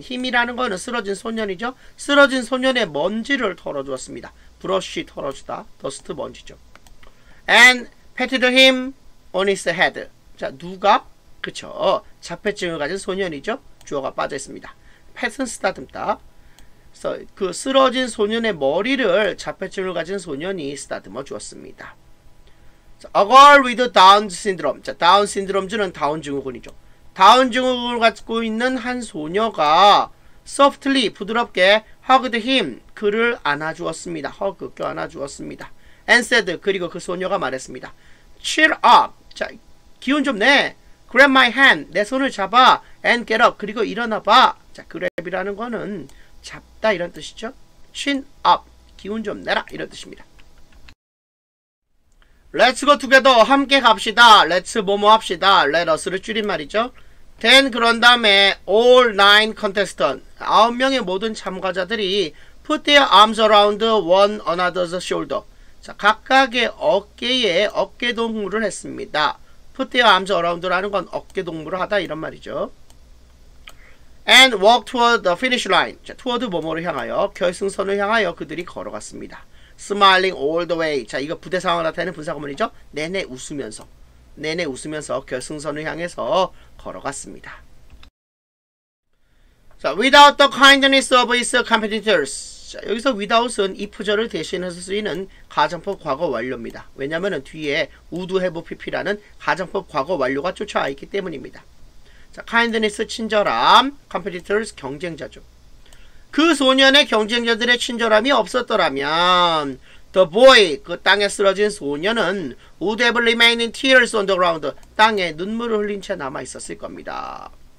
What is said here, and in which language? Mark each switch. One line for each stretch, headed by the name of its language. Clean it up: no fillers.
Korean: 힘이라는 거는 쓰러진 소년이죠. 쓰러진 소년의 먼지를 털어주었습니다. brush, 털어주다. dust, 먼지죠.
English: And patted him on his head.
Korean: 자, 누가? 그쵸. 자폐증을 가진 소년이죠. 주어가 빠져 있습니다. pat은 쓰다듬다. 그래서 그 쓰러진 소년의 머리를 자폐증을 가진 소년이 쓰다듬어 주었습니다.
English: A girl with Down syndrome.
Korean: 자, 다운 신드롬주는 다운 증후군이죠. 다운 증후군을 갖고 있는 한 소녀가 softly, 부드럽게
English: hugged him,
Korean: 그를 안아주었습니다. hug, 껴안아주었습니다.
English: and said,
Korean: 그리고 그 소녀가 말했습니다.
English: Cheer up.
Korean: 자, 기운 좀 내.
English: Grab my hand.
Korean: 내 손을 잡아.
English: And get up.
Korean: 그리고 일어나봐. 자, grab이라는 거는 잡다 이런 뜻이죠.
English: Chin up.
Korean: 기운 좀 내라 이런 뜻입니다.
English: Let's go together.
Korean: 함께 갑시다.
English: Let's 뭐뭐 합시다.
Korean: Let us를 줄인 말이죠.
English: Then 그런 다음에 all 9 contestants,
Korean: 9명의 모든 참가자들이
English: put their arms around one another's shoulder.
Korean: 자, 각각의 어깨에 어깨 동무를 했습니다. put their arms around라는 건 어깨 동무를 하다 이런 말이죠.
English: And walk toward the finish line.
Korean: 자, toward 뭐뭐를 향하여, 결승선을 향하여 그들이 걸어갔습니다.
English: Smiling all the way.
Korean: 자, 이거 부대 상황을 나타내는 분사구문이죠. 내내 웃으면서 결승선을 향해서 걸어갔습니다.
English: 자, without the kindness of his competitors.
Korean: 자, 여기서 without은 if절을 대신해서 쓰이는 가정법 과거 완료입니다. 왜냐면은 뒤에 would have pp라는 가정법 과거 완료가 쫓아와 있기 때문입니다. 자, kindness 친절함, competitors 경쟁자죠. 그 소년의 경쟁자들의 친절함이 없었더라면 the boy, 그 땅에 쓰러진 소년은
English: would have remained in tears on the ground,
Korean: 땅에 눈물을 흘린 채 남아 있었을 겁니다.